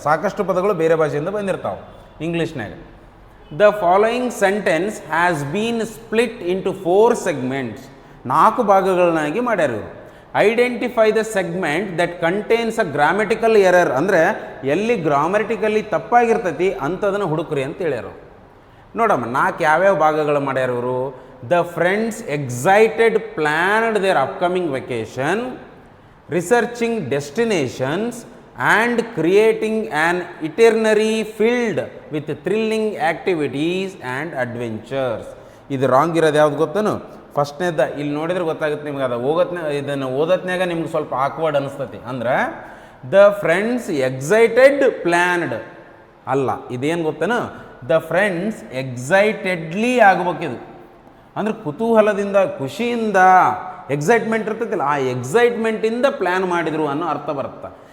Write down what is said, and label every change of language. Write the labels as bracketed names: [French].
[Kannada] ಸಾಕಷ್ಟು ಪದಗಳು ಬೇರೆ ಭಾಷೆಯಿಂದ ಬಂದಿರ್ತಾವೆ ಇಂಗ್ಲೀಷ್ನಾಗ. [English] The following sentence has been split into 4 segments. [Kannada] 4 ಭಾಗಗಳನ್ನಾಗಿ ಮಾಡ್ಯಾರ ಇವರು. [English] Identify the segment that contains a grammatical error. [Kannada] ಅಂದರೆ ಎಲ್ಲಿ ಗ್ರಾಮೆಟಿಕಲಿ ತಪ್ಪಾಗಿರ್ತೈತಿ ಅಂಥದನ್ನು ಹುಡುಕ್ರಿ ಅಂತ ಹೇಳ್ಯಾರ. ನೋಡಮ್ಮ, 4 ಯಾವ್ಯಾವ ಭಾಗಗಳು ಮಾಡ್ಯಾರ ಇವರು? [English] The friends excited planned their upcoming vacation, researching destinations and creating an itinerary filled with thrilling activities and adventures. [Kannada] ಇದು ರಾಂಗ್ ಇರೋದು ಯಾವ್ದು ಗೊತ್ತೇನು? ಫಸ್ಟ್ನೇದ ಇಲ್ಲಿ ನೋಡಿದ್ರೆ ಗೊತ್ತಾಗುತ್ತೆ ನಿಮ್ಗೆ. ಅದು ಇದನ್ನು ಓದತ್ನಾಗ ನಿಮ್ಗೆ ಸ್ವಲ್ಪ ಆಕ್ವರ್ಡ್ ಅನಿಸ್ತತಿ. ಅಂದ್ರೆ [English] the friends excited planned [Kannada] ಅಲ್ಲ, ಇದೇನು ಗೊತ್ತೇನು? [English] the friends excitedly [Kannada] ಆಗ್ಬೇಕಿದು. ಅಂದ್ರೆ ಕುತೂಹಲದಿಂದ, ಖುಷಿಯಿಂದ, ಎಕ್ಸೈಟ್ಮೆಂಟ್ ಇರ್ತೈತಿಲ್ಲ, ಆ ಎಕ್ಸೈಟ್ಮೆಂಟಿಂದ ಪ್ಲ್ಯಾನ್ ಮಾಡಿದರು ಅನ್ನೋ ಅರ್ಥ ಬರುತ್ತೆ.